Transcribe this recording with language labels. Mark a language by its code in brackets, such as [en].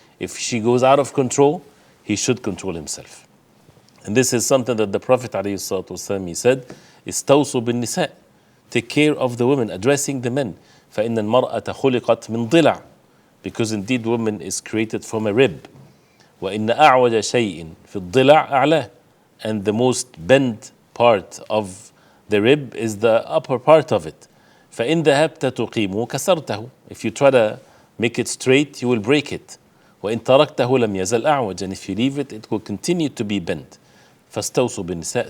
[en] If she goes out of control, he should control himself. And this is something that the Prophet ﷺ, he said, [ar] استوصوا بالنساء. [en] Take care of the women, addressing the men. [ar] فإن المرأة خلقت من ضلع. [en] Because indeed woman is created from a rib. [ar] وإن أعوج شيء في الضلع أعلاه. [en] And the most bent part of the rib is the upper part of it. [ar] فإن ذهبت تقيمه كسرته. [en] If you try to make it straight, you will break it. [ar] وإن تركته لم يزل أعوج. [en] And if you leave it, it will continue to be bent. [ar] فاستوصوا بالنساء.